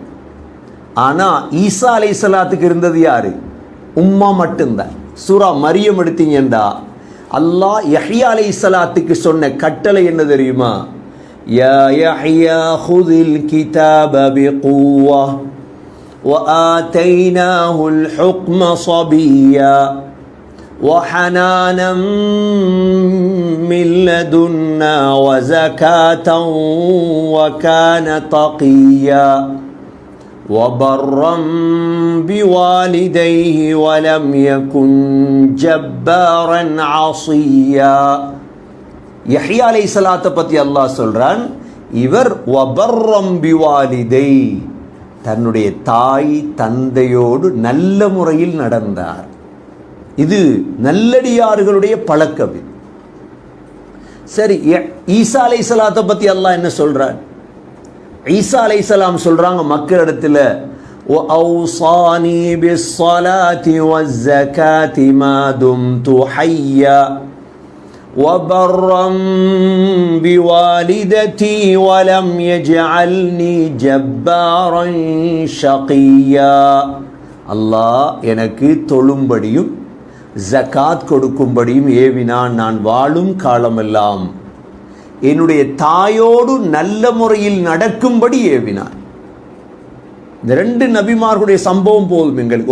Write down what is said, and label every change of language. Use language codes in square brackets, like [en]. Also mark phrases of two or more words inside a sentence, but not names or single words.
[ta] ஆனா ஈசா அலைஹிஸ்ஸலாத்துக்கு இருந்தது யாரு? உம்மா மட்டும்தான். சூரா மரியம் எடுத்தீங்கண்டா அல்லாஹ் யஹ்யா அலைஹிஸ்ஸலாத்துக்கு சொன்ன கட்டளை என்ன தெரியுமா? [ar] يا يحيى خذ الكتاب بقوة, وآتيناه الحكم صبيا وحنانا من لدنا وزكاة وكان تقيا وبرا بوالديه ولم يكن جبارا عصيا. [ta] யஹ்யா அலைஹிஸ்ஸலாத்தை பற்றி அல்லாஹ் சொல்றான், இவர் [ar] وبرا بوالديه, [ta] தன்னுடைய தாய் தந்தையோடு நல்ல முறையில் நடந்தார். இது நல்லடியார்களுடைய பழக்கம். சரி, ஈசா அலைஹிஸ்ஸலாத்தை பற்றி அல்லாஹ் என்ன சொல்றான்? ஈசா அலைஹிஸ்ஸலாம் சொல்றாங்க மக்களிடத்தில், [ar] وَأَوْصَانِي بِالصَّلَاةِ وَالزَّكَاةِ مَا دُمْتُ حَيًّا وَبَرًّا بِوَالِدَتِي وَلَمْ يَجْعَلْنِي جَبَّارًا شَقِيًّا. [ta] அல்லாஹ் எனக்கு தொழும்படியும் ஜகாத் கொடுக்கும்படியும் ஏவினான், நான் வாழும் காலமெல்லாம் என்னுடைய தாயோடு நல்ல முறையில் நடக்கும்படி ஏவினான். இந்த ரெண்டு நபிமார்களுடைய சம்பவம் போதும் எங்களுக்கு.